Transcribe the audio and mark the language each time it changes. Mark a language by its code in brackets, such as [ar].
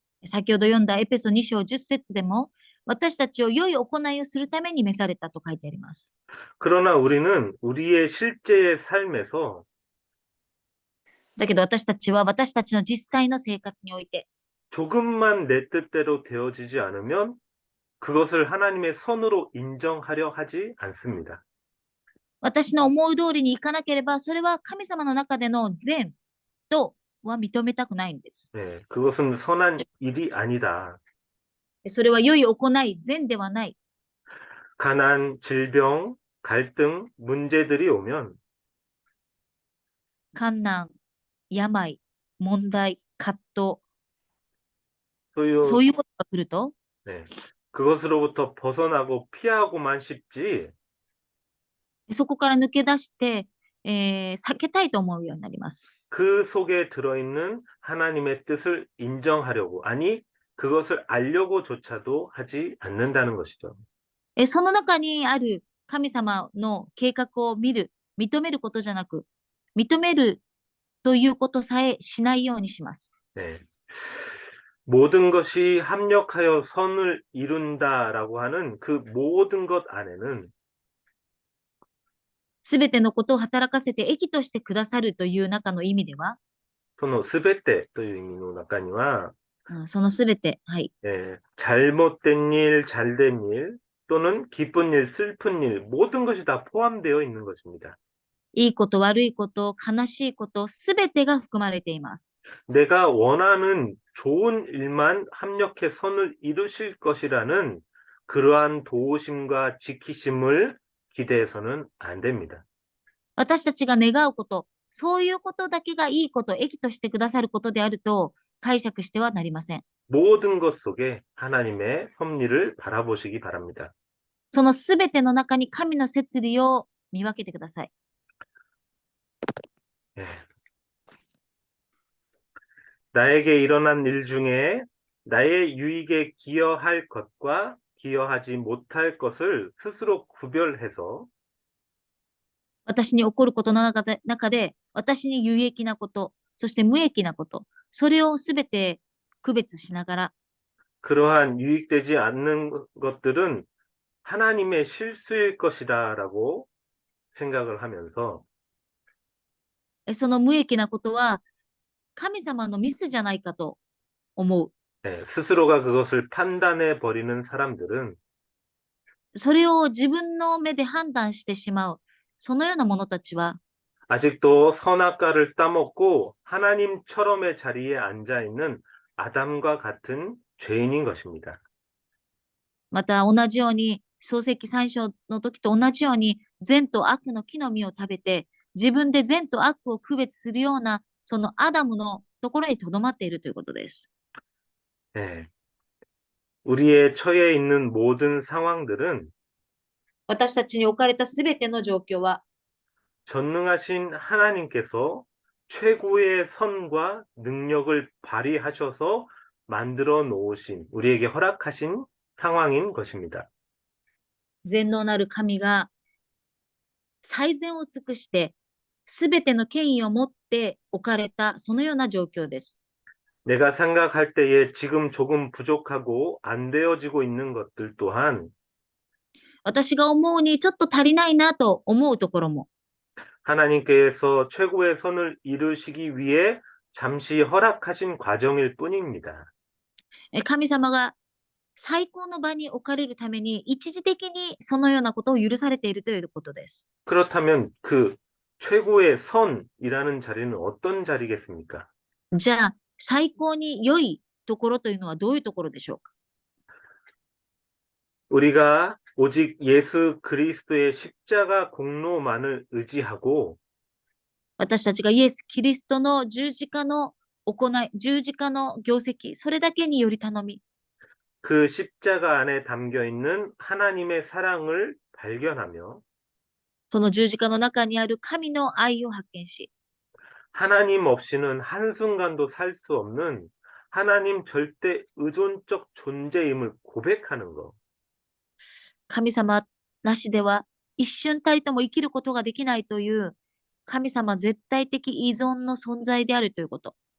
[ja] 先ほど読んだエペソ2章10節でも、私たちを良い行いをするために召されたと書いてあります。 [ko] 그러나 우리는 우리의 실제의 삶에서 [ja] だけど私たちは私たちの実際の生活において、 [ko] 조금만 내 뜻대로 되어지지 않으면 그것을 하나님의 선으로 인정하려 하지 않습니다. [ja] 私の思う通りにいかなければ、それは神様の中での善とは認めたくないんです。 [ko] 네, 그것은 선한 일이 아니다. [ja] それは良い行い、善ではない。 [ko] 가난, 질병, 갈등, 문제들이 오면 [ja] 困難、病、問題、葛藤、 [ko] 소유, [ja] そういうことが来ると、 [ko] 네, 그것으로부터 벗어나고 피하고만 싶지 [ja] そこから抜け出して、避けたいと思うようになります。 [ko] 그 속에 들어있는 하나님의 뜻을 인정하려고, 아니, 그것을 알려고조차도 하지 않는다는 것이죠. [ja] その中にある神様の計画を見る、認めることじゃなく、認めるということさえしないようにします。 [ko] 네. 모든 것이 합력하여 선을 이룬다라고 하는 그 모든 것 안에는 [ja] すべてのことを働かせて益としてくださるという中の意味では、 스베테 という意味の中にはそのすべて、はい。 [ko] 잘못된 일, 잘된 일 또는 기쁜 일, 슬픈 일 모든 것이 다 포함되어 있는 것입니다. [ja] いいこと、悪いこと、悲しいこと、すべてが含まれています。 [ko] 내가 원하는 좋은 일만 합력해 선을 이루실 것이라는 그러한 도우심과 지키심을 기대해서는 안 됩니다. [ja] 私たちが願うこと、そういうことだけがいいこと、益としてくださることであると解釈してはなりません。 [ko] 모든 것 속에 하나님의 섭리를 바라보시기 바랍니다. [ja] そのすべての中に神の摂理を見分けてください。 [ko] 예. 나에게 일어난 일 중에 나의 유익에 기여할 것과 기여하지 못할 것을 스스로 구별해서 [ja] 私に起こることの中で、私に有益なこと、そして無益なこと、それをすべて区別しながら、 [ko] 그러한 유익되지 않는 것들은 하나님의 실수일 것이다라고 생각을 하면서 [ja] その無益なことは神様のミスじゃないかと思う。 [ko] 스스로가 그것을 판단해 버리는 사람들은 [ja] それを自分の目で判断してしまう。そのような者たちは、 [ko] 아직도 선악과를 따먹고 하나님처럼의 자리에 앉아 있는 아담과 같은 죄인인 것입니다. [ja] また同じように、漱石三章の時と同じように、善と悪の木の実を食べて、自分で善と悪を区別するような、そのアダムのところにとどまっているということです。 [ko] 네. 우리의 처해 있는 모든 상황들은 [ja] 私たちに置かれたすべての状況は、 [ko] 전능하신 하나님께서 최고의 선과 능력을 발휘하셔서 만들어 놓으신, 우리에게 허락하신 상황인 것입니다. [ja] 全能なる神が最善を尽くして、すべての権威を持って置かれた、そのような状況です。 [ko] 내가 생각할 때에 지금 조금 부족하고 안 되어지고 있는 것들 또한 [ja] 私が思うにちょっと足りないなと思うところも、 [ko] 하나님께서 최고의 선을 이루시기 위해 잠시 허락하신 과정일 뿐입니다. [ja] 神様が最高の場に置かれるために、一時的にそのようなことを許されているということです。 [ko] 그렇다면 그 최고의 선이라는 자리는 어떤 자리겠습니까? [ja] じゃあ、最高に良いところというのはどういうところでしょうか。 [ko] 우리가 오직 예수 그리스도의 십자가 공로만을 의지하고 [ja] 私たちがイエス・キリストの十字架の行い、十字架の業績、それだけにより頼み、 [ko] 그 십자가 안에 담겨 있는 하나님의 사랑을 발견하며 [ja] その十字架の中にある神の愛を発見し、 [ko] 하나님 없이는 한순간도 살 수 없는 하나님 절대 의존적 존재임을 고백하는 것. [ja] 神様なしでは一瞬たりとも生きることができないという神様絶対的依存の存在であるということ。